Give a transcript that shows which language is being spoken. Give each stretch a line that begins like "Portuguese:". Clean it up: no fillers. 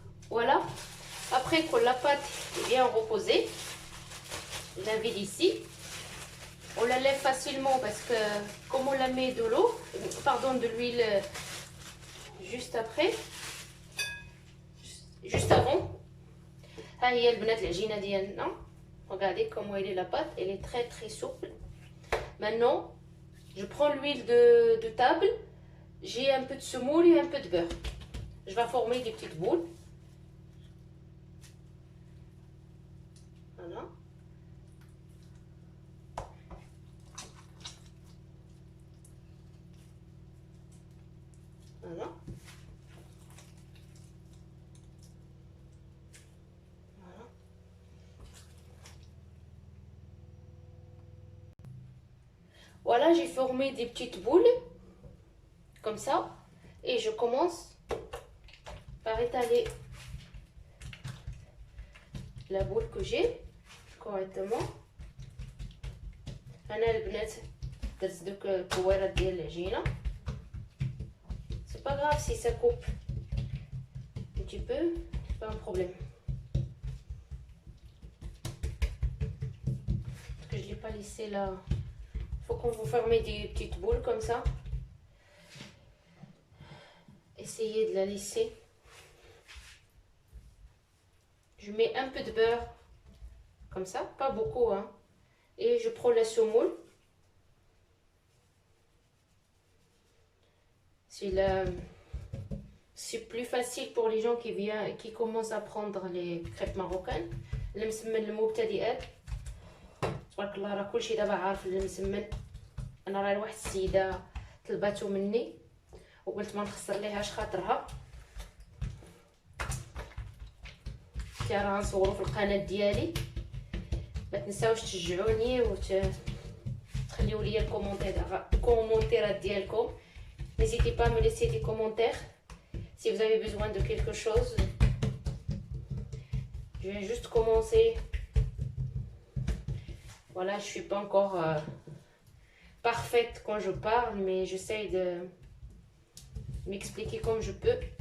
French: Voilà. Après que la pâte est bien reposée, je la vide ici. On la lève facilement parce que comme on la met de l'eau, pardon, de l'huile juste après, juste avant.
Arabic: ها هي البنات العجينه ديالنا.
French: Regardez comment elle est la pâte, elle est très très souple. Maintenant, je prends l'huile de table, j'ai un peu de semoule et un peu de beurre. Je vais former des petites boules. Voilà. Voilà. Voilà. Voilà, j'ai formé des petites boules comme ça et je commence par étaler la boule que j'ai correctement.
Arabic: أنا البنات درت دوك الكويرات ديال العجينة.
French: C'est pas grave si ça coupe un petit peu, c'est pas un problème. Parce que je l'ai pas laissé là. Faut qu'on vous fermez des petites boules comme ça. Essayez de la laisser. Je mets un peu de beurre comme ça, pas beaucoup hein. Et je prends la semoule. C'est plus facile pour les gens qui commencent à prendre les crêpes marocaines.
Arabic: المسمن المبتدئات تبارك الله راه كلشي دابا عارف المسمن. انا راه واحد السيده طلباتو مني وقلت ما نخسر ليهاش خاطرها. راه نصورو في القناه ديالي، ما تنساوش تشجعوني تخليو لي الكومونتيرات ديالكم.
French: N'hésitez pas à me laisser des commentaires si vous avez besoin de quelque chose. Je viens juste commencer. Voilà, je suis pas encore parfaite quand je parle, mais j'essaye de m'expliquer comme je peux.